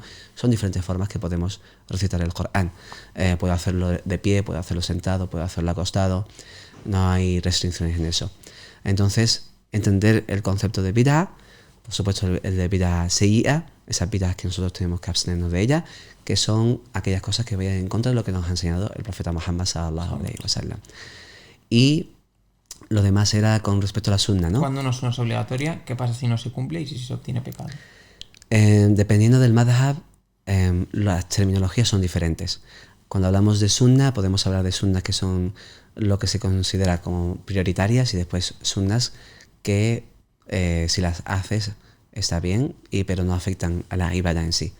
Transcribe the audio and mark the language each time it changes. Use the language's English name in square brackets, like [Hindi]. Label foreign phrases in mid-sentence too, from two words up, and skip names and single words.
[Spanish] Son diferentes formas que podemos recitar el Corán. Puedo hacerlo de pie, puedo hacerlo sentado, puedo hacerlo acostado. No hay restricciones en eso. Entonces, entender el concepto de bid'ah, por supuesto el de [Arabic] بدعة سيئة, [Spanish] esas bid'ahs que nosotros tenemos que abstenernos de ellas, que son aquellas cosas que vayan en contra de lo que nos ha enseñado el profeta Muhammad [Arabic] صلى الله عليه وسلم. [Spanish] Y lo demás era con respecto a la sunna, ¿no? Cuando una sunna es obligatoria, ¿qué pasa si no se cumple y si se obtiene pecado? Dependiendo del madhab, las terminologías son diferentes. Cuando hablamos de sunna, podemos hablar de sunnas que son lo que se considera como prioritarias y después sunnas que si las haces está bien, pero no afectan a la ibadah en sí.